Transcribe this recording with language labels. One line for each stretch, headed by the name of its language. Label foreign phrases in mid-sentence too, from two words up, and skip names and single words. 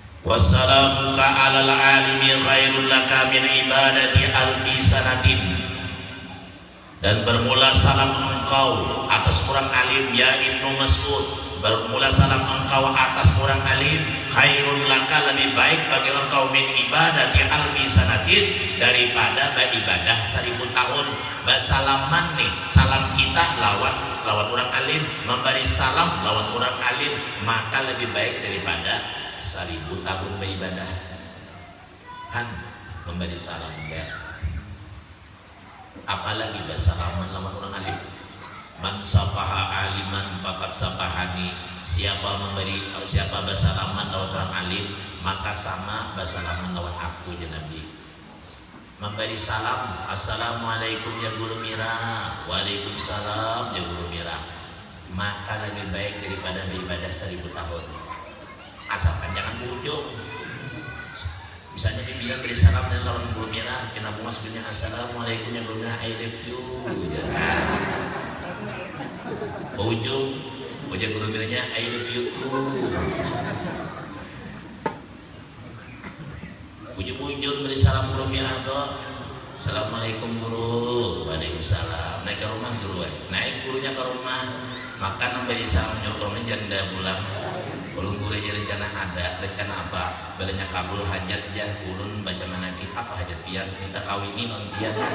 Arabic: وسلامك على العالم خير لك من عبادة ألف سنة.
Banjar: Dan bermula salam engkau atas orang alim ya Ibnu Mas'ud, bermula salam engkau atas orang alim
Arabic: خير لك,
Banjar: lebih baik bagi engkau
Arabic: من عبادة ألف سنة,
Banjar: daripada beribadah 1000 tahun. Basalaman nih, salam kita lawan orang alim, memberi salam lawan orang alim, maka lebih baik daripada 1000 tahun beribadah. Han memberi salam ya, apalagi basalaman lawan orang alim.
Arabic: من صافح عالما فقد صافحني,
Banjar: siapa basalaman lawan orang alim, maka sama basalaman lawan aku ya Nabi. Memberi salam, assalamualaikum ya guru Mira, waalaikumsalam ya guru Mira, maka lebih baik daripada beribadah 1000 tahun. Asalkan jangan berujung. Misalnya dibilang beri salam dan lawan guru Mira, kenapa masuknya assalamualaikum ya guru Mira,
English: I love you,
Banjar: ujung guru Miranya
English: I love you too.
Banjar: Ujung beri salam guru Mira tuh, assalamualaikum guru, waalaikumsalam. Naik ke rumah guru, naik gurunya ke rumah, makan memberi salam nyokornya janda pulang. Ulun guru aja rencana apa? Balanya kabul hajat ya, ulun baca manakib apa hajat pian, minta kawinin on pian.